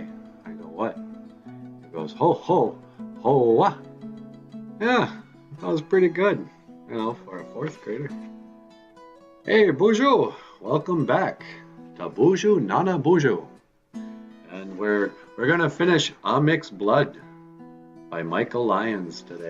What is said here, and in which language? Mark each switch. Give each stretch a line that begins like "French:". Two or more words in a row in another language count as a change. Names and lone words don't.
English: I go, "What?" He goes, "Ho ho ho wa." Yeah, that was pretty good, for a fourth grader. Hey, Boozhoo, welcome back to Boozhoo Nana Boozhoo, and we're gonna finish Amic's Blood by Michael Lyons today.